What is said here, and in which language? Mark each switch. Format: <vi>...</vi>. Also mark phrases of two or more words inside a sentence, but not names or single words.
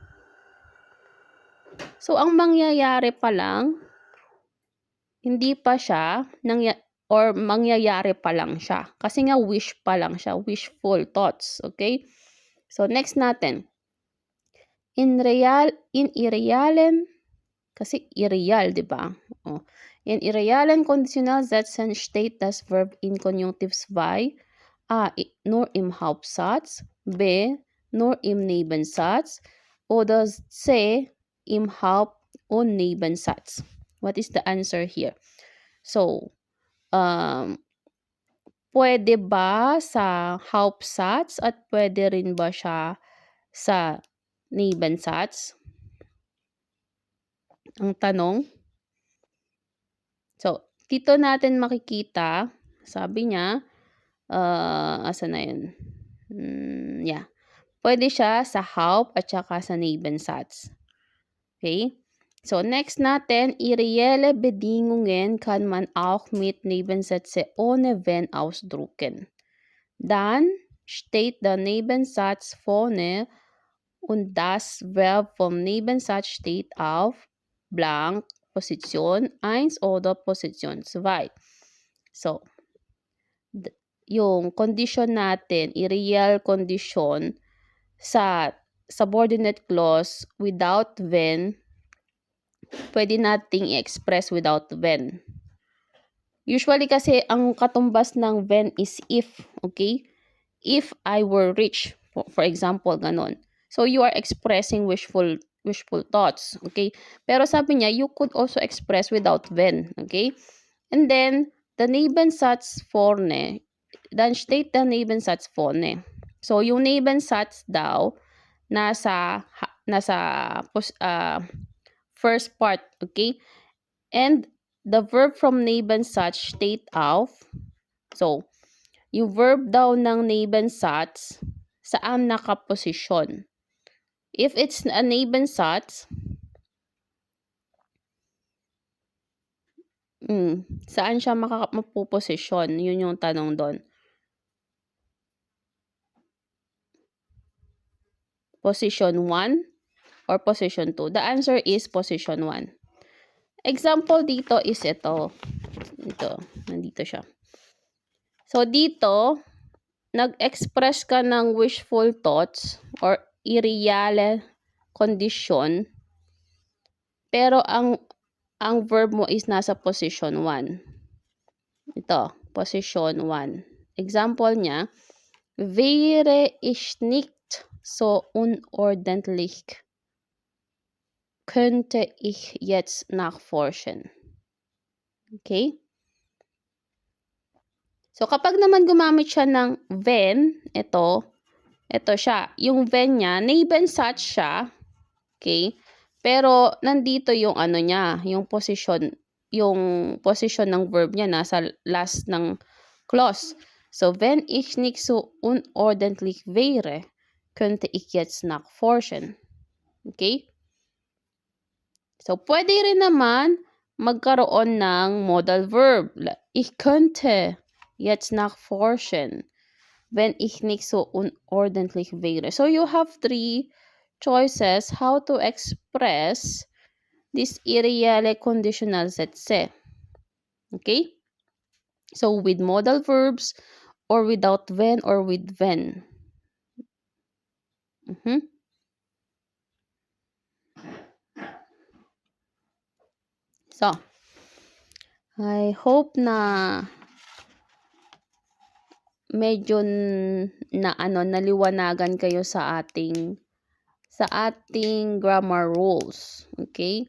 <tl>So, ang mangyayari pa lang, hindi pa siya, or mangyayari pa lang siya. Kasi nga, wish pa lang siya.</tl> <en>Wishful thoughts. Okay? So, next natin.</en> <de>In irrealen,</de> <tl>kasi irreal, di ba? Oh.</tl> <de>In irrealen Konditionalsätzen steht das Verb in Konjunktiv 2 A. Nur im Hauptsatz, B. Nur im Nebensatz, oder C. Im Haupt- und Nebensatz.</de> <en>What is the answer here?</en> <tl>So, pwede ba sa Hauptsatz at pwede rin ba siya sa Nebensatz? Ang tanong. So, dito natin makikita, sabi niya, asa na yun? Yeah. Pwede siya sa Haupt at saka sa Nebensatz. Okay? So, next natin,</tl> <de>irreelle Bedingungen kann man auch mit Nebensätze ohne wenn ausdrucken. Dann steht der Nebensatz vorne und das Verb vom Nebensatz steht auf blank Position 1 oder Position 2.</de> <tl>So,</tl> <en>yung condition natin, irreal condition sa subordinate clause without when,</en> <tl>pwede nating i-express</tl> <en>without when.</en> <tl>Usually kasi ang katumbas ng</tl> <en>when is if,</en> <tl>okay?</tl> <en>If I were rich, for example,</en> <tl>ganon.</tl> <en>So you are expressing wishful thoughts, okay?</en> <tl>Pero sabi niya,</tl> <en>you could also express without when, okay? And then the</en> <de>Nebensatz vorne, dann steht der Nebensatz vorne.</de> <tl>So yung Nebensatz daw nasa</tl> <en>first part,</en> <tl>okay?</tl> <en>And the verb from Nebensatz</en> <de>steht auf.</de> <tl>So yung verb daw ng Nebensatz, saan nakaposisyon?</tl> <en>If it's a Nebensatz,</en> <tl>saan siya mapuposisyon? Yun yung tanong doon.</tl> <en>Position 1 or position 2? The answer is position 1. Example dito is ito.</en> <tl>Ito, nandito siya. So, dito, nag-express ka ng</tl> <en>wishful thoughts or irreale condition,</en> <tl>pero ang verb mo is nasa position 1. Ito, position 1. Example niya,</tl> <de>wäre ich nicht so unordentlich, könnte ich jetzt nachforschen.</de> <tl>Okay? So, kapag naman gumamit siya ng wenn, ito siya. Yung wenn niya, Nebensatz siya. Okay? Pero, nandito yung ano niya, yung position ng verb niya nasa last ng clause.</tl> <de>So, wenn ich nicht so unordentlich wäre, könnte ich jetzt nachforschen.</de> <tl>Okay? So, pwede rin naman magkaroon ng</tl> <en>modal verb.</en> <de>Ich könnte jetzt nachforschen, wenn ich nicht so unordentlich wäre.</de> <en>So, you have 3 choices how to express this irreale conditional Sätze. Okay? So, with modal verbs, or without when, or with when. So, I hope</en> <tl>na medyo naliwanagan kayo sa ating</tl> <en>grammar rules. Okay?</en>